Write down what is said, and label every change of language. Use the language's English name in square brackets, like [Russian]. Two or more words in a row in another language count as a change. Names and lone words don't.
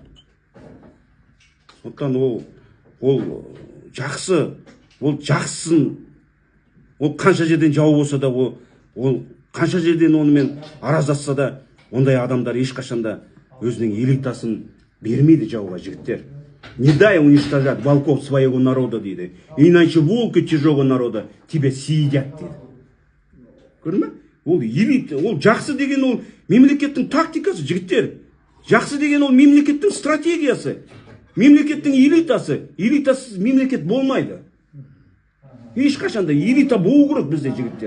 [Kazakh] Сондықтан ол жақсы, ол жақсысын, ол қанша жерден жау болса да, ол қанша жерден онымен араздасса да, ондай адамдар ешқашанда өзінің элитасын бермейді жауға, жігіттер. [Russian] Не дай уничтожать волков своего народа дейді. Иначе волки чужого народа тебя съедят дейді. [Kazakh] Көрдің ме? Ол элита, ол жақсы деген ол мемлекеттің тактикасы, жігіттер. Жақсы деген ол мемлекеттің стратегиясы. Мемлекеттің элитасы. Элитасыз мемлекет болмайды. Ешқашанда элита болу керек бізде, жігіттер.